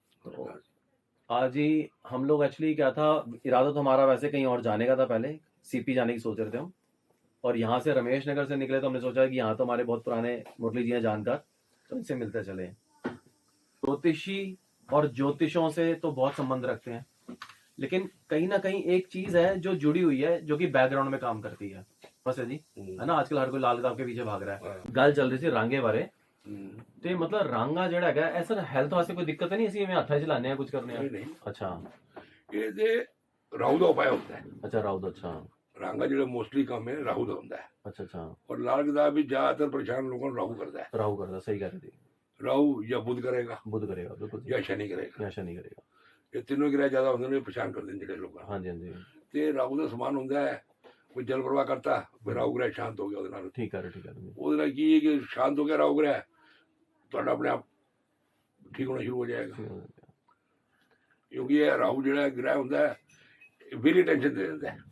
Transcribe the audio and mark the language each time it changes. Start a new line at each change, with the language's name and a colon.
Hindi: तो आज ही हम लोग एक्चुअली क्या था, इरादा तो हमारा वैसे कहीं और जाने का था, पहले सीपी जाने की सोच रहे थे हम, और यहाँ से रमेश नगर से निकले तो हमने सोचा कि यहाँ तो हमारे बहुत पुराने मुरली जी हैं जानकार, तो इनसे मिलते चले। ज्योतिषी और ज्योतिषों से तो बहुत संबंध रखते हैं, लेकिन कहीं ना कहीं एक चीज है जो जुड़ी हुई है, जो कि बैकग्राउंड में काम करती है। बस है जी, है ना। आजकल हर कोई लाल किताब के पीछे भाग रहा है।
Punjabi: गल चल रही थी रांगे बारे, ਤੇ ਮਤਲਬ ਰਾਂਗਾ ਜਿਹੜਾ ਹੈਗਾ ਇਹ ਸਰ ਹੈਲਥ ਵਾਸਤੇ ਕੋਈ ਦਿੱਕਤ ਨਹੀਂ, ਅਸੀਂ ਇਵੇਂ ਹੱਥਾਂ 'ਚ ਲਾਉਂਦੇ ਆ ਕੁਝ ਕਰਨੇ ਆ? ਨਹੀਂ। ਅੱਛਾ, ਇਹ ਤੇ ਰਾਹੂ ਦਾ ਉਪਾਅ ਹੁੰਦਾ ਹੈ। ਅੱਛਾ ਰਾਹੂ ਦਾ। ਅੱਛਾ ਰਾਂਗਾ ਜਿਹੜਾ ਮੋਸਟਲੀ ਕੰਮ ਹੈ ਰਾਹੂ ਦਾ ਹੁੰਦਾ ਹੈ। ਅੱਛਾ ਅੱਛਾ।
Hindi: और लाल किताब भी ज्यादातर परेशान लोगों को राहु करता है।
Punjabi: ਰਾਹੂ ਕਰਦਾ, ਸਹੀ ਗੱਲ ਹੈ ਜੀ।
Hindi: राहु या बुध करेगा
Punjabi: ਬੁੱਧ ਕਰੇਗਾ, ਬਿਲਕੁਲ
Hindi: या शनि करेगा।
Punjabi: ਜਾਂ ਸ਼ਨੀ ਕਰੇਗਾ।
Hindi: ये तीनों ग्रह ज्यादा होंगे ने परेशान कर देंगे
Punjabi: ਜਿਹੜੇ ਲੋਕਾਂ ਹਾਂਜੀ ਹਾਂਜੀ, ਤੇ ਰਾਹੂ ਦਾ ਸਮਾਨ ਹੁੰਦਾ ਹੈ, ਕੋਈ ਜਲ ਪ੍ਰਵਾਹ ਕਰਤਾ, ਫਿਰ ਰਾਹੂ ਗ੍ਰਹਿ ਸ਼ਾਂਤ ਹੋ ਗਿਆ ਉਹਦੇ ਨਾਲ। ਠੀਕ ਹੈ ਠੀਕ ਹੈ। ਉਹਦੇ ਨਾਲ ਕੀ ਹੈ ਕਿ ਸ਼ਾਂਤ ਹੋ ਗਿਆ ਰਾਹੂ ਗ੍ਰਹਿ, ਤੁਹਾਡਾ ਆਪਣੇ ਆਪ ਠੀਕ ਹੋਣਾ ਸ਼ੁਰੂ ਹੋ ਜਾਏਗਾ। ਕਿਉਂਕਿ ਇਹ ਰਾਹੂ ਜਿਹੜਾ ਗ੍ਰਹਿ ਹੁੰਦਾ ਹੈ ਵੇਰੀ ਟੈਨਸ਼ਨ ਦੇ ਦਿੰਦਾ ਹੈ।